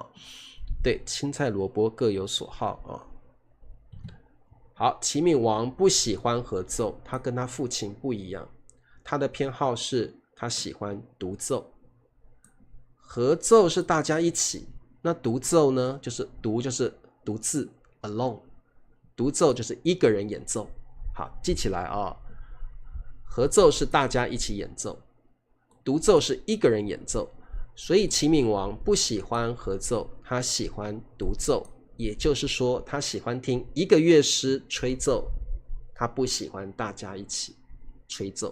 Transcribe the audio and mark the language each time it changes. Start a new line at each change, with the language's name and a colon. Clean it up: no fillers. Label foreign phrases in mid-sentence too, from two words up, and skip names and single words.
Chinese: 對，青菜蘿蔔各有所好啊。好，齊閔王不喜歡合奏，他跟他父親不一樣，他的偏好是他喜歡獨奏。合奏是大家一起，那獨奏呢？就是獨獨自 alone，獨奏就是一個人演奏。好，記起來啊。合奏是大家一起演奏，獨奏是一個人演奏。所以齊閔王不喜歡合奏，他喜歡獨奏，也就是說他喜歡聽一個樂師吹奏，他不喜歡大家一起吹奏。